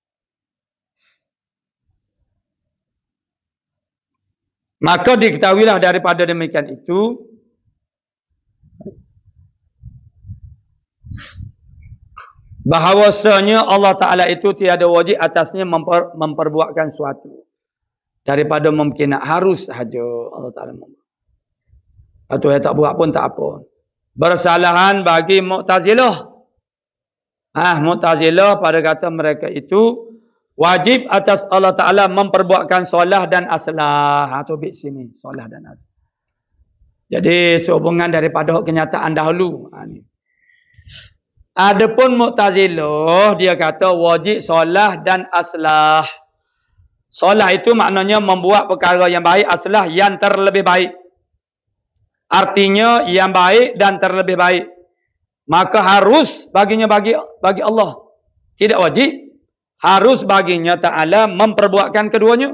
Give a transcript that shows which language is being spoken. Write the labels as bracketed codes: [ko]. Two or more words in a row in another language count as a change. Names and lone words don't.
[ms] Maka diketahuilah daripada demikian itu bahawasanya Allah Ta'ala itu tiada wajib atasnya memperbuatkan suatu. Daripada mungkin harus sahaja Allah Ta'ala membuat. Atau yang tak buat pun tak apa. Bersalahan bagi Mu'tazilah. Mu'tazilah pada kata mereka itu wajib atas Allah Ta'ala memperbuatkan solah dan aslah. Itu bit sini. Solah dan aslah. Jadi sehubungan daripada kenyataan dahulu. Adapun Mu'tazilah dia kata wajib solah dan aslah. Solah itu maknanya membuat perkara yang baik, aslah yang terlebih baik. Artinya yang baik dan terlebih baik. Maka harus baginya bagi Allah. Tidak wajib. Harus baginya Ta'ala memperbuatkan keduanya.